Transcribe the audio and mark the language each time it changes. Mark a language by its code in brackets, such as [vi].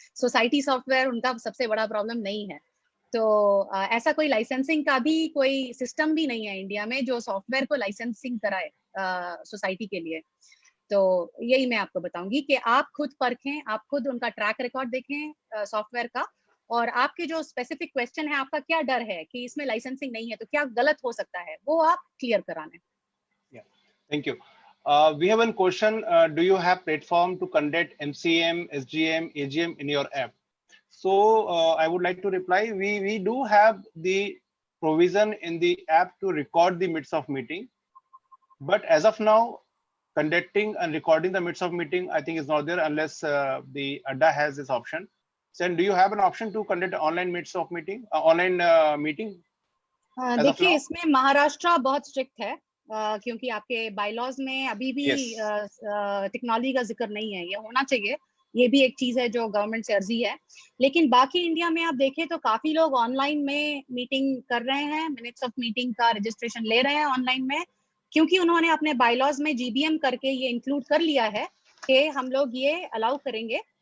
[hi] Society software उनका सबसे बड़ा प्रॉब्लम नहीं है. तो ऐसा कोई लाइसेंसिंग का भी कोई सिस्टम भी नहीं है इंडिया में जो सॉफ्टवेयर को लाइसेंसिंग कराए सोसाइटी के लिए. तो यही मैं आपको बताऊंगी कि आप खुद परखें, आप खुद उनका ट्रैक रिकॉर्ड देखें सॉफ्टवेयर का, और आपके जो स्पेसिफिक क्वेश्चन है, आपका क्या डर है कि इसमें लाइसेंसिंग नहीं है तो क्या गलत हो सकता है, वो आप क्लियर कराने. [en] Thank you. We have one question. Do you have platform to conduct MCM, SGM, AGM in your app? So I would like to reply. We do have the provision in the app to record the minutes of meeting, but as of now, conducting and recording the minutes of meeting I think is not there unless the ADDA has this option. So do you have an option to conduct online minutes of meeting, online meeting? [hi] देखिए इसमें महाराष्ट्र बहुत strict है क्योंकि आपके bylaws में अभी भी technology का जिक्र नहीं है. ये होना चाहिए ये भी एक चीज है जो गवर्नमेंट से अर्जी है। लेकिन बाकी इंडिया में आप देखें तो काफी लोग ऑनलाइन में मीटिंग कर रहे हैं, मिनट्स ऑफ मीटिंग का रजिस्ट्रेशन ले रहे हैं ऑनलाइन में, क्योंकि उन्होंने अपने बायलॉज में जीबीएम करके ये इंक्लूड कर लिया है कि हम लोग ये अलाउ करेंगे।